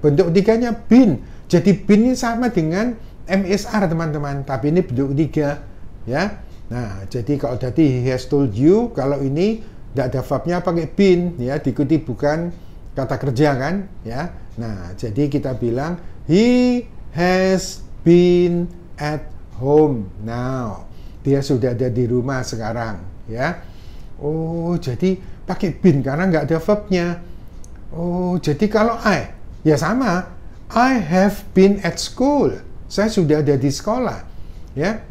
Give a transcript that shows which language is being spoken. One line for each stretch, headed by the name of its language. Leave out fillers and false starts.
Indonesian: Bentuk tiganya been. Jadi been ini sama dengan am is are teman-teman, tapi ini bentuk tiga ya. Nah, jadi kalau tadi
English: he has told you,
Indonesian: kalau ini tidak ada verbnya pakai been ya, diikuti bukan kata kerja kan ya. Nah, jadi kita bilang
English: he has been at home now.
Indonesian: Dia sudah ada di rumah sekarang ya. Oh, jadi pakai been karena nggak ada verbnya. Oh, jadi kalau
English: I ya sama, I have been at school.
Indonesian: Saya sudah ada di sekolah ya.